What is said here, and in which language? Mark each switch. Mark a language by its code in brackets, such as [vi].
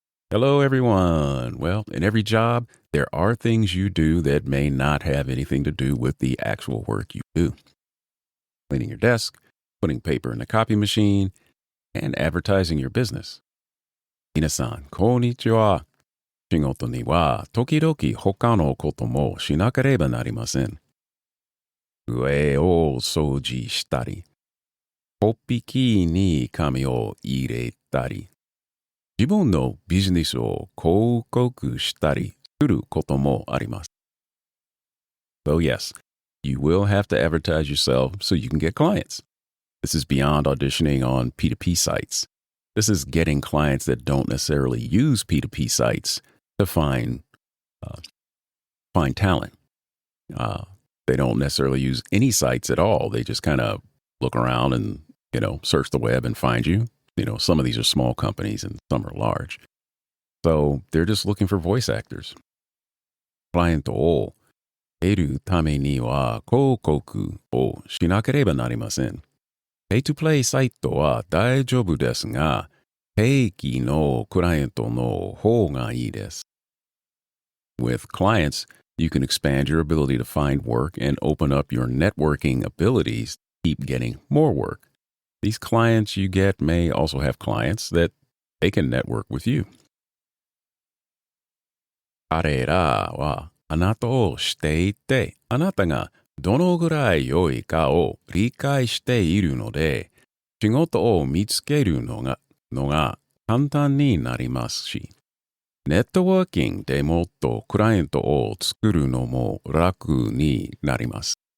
[en] Hello everyone. Well, in every job, there are things you do that may not have anything to do with the actual work you do. Cleaning your desk, putting paper in the copy machine, and advertising your business. [ja] 皆さん、こんにちは。仕事には時々他のこともしなければなりません。上を掃除したり、コピーに紙を入れたり、自分のビジネスを広告したりすることもあります。 [en] So yes, you will have to advertise yourself so you can get clients. This is beyond auditioning on P2P sites. This is getting clients that don't necessarily use P2P sites to find talent. They don't necessarily use any sites at all. They just kind of look around and, search the web and find you. Some of these are small companies and some are large. So they're just looking for voice actors. [ja] クライアントを得るためには広告をしなければなりません。 [en] Pay to play [ja] サイトは大丈夫ですが、定期のクライアントの方がいいです。 [en] With clients, you can expand your ability to find work and open up your networking abilities to keep getting more work. These clients you get may also have clients that they can network with you. [ja] 彼らはあなたをしていて、あなたがどのぐらい良いかを理解しているので、仕事を見つけるのが簡単になりますし、ネットワーキングでもっとクライアントを作るのも楽になります。